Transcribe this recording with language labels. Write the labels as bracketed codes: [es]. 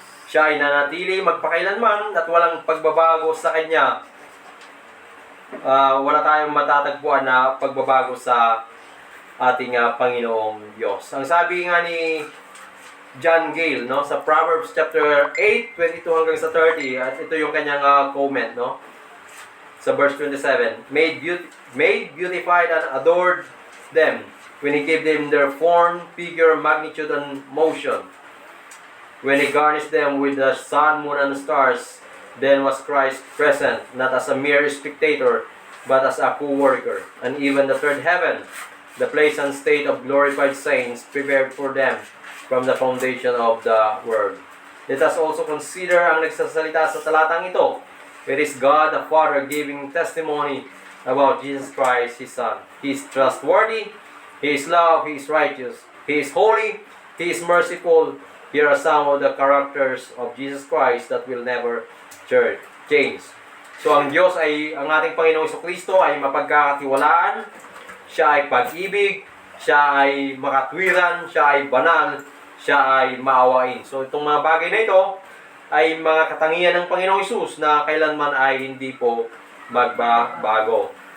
[tl] Siya ay nanatili magpakailanman at walang pagbabago sa Kanya. Wala tayong matatagpuan na pagbabago sa ating Panginoong Diyos. Ang sabi nga ni John Gale, no, sa Proverbs chapter 8:22 hanggang sa 30, at ito yung kanyang comment, no? [en] Sa verse 27, made beautified and adored them when He gave them their form, figure, magnitude, and motion. When He garnished them with the sun, moon, and stars, then was Christ present, not as a mere spectator, but as a co-worker. And even the third heaven, the place and state of glorified saints, prepared for them from the foundation of the world. Let us also consider [tl] ang nagsasalita sa talatang ito. [en] It is God the Father giving testimony about Jesus Christ, His Son. He is trustworthy, He is love, He is righteous, He is holy, He is merciful. Here are some of the characters of Jesus Christ that will never change. [tl] So ang Diyos ay, ang ating Panginoong Jesucristo ay mapagkakatiwalaan, siya ay pag-ibig, siya ay makatwiran, siya ay banal, siya ay maawain. So itong mga bagay na ito ay mga katangian ng Panginoong Hesus na kailanman ay hindi po magbabago.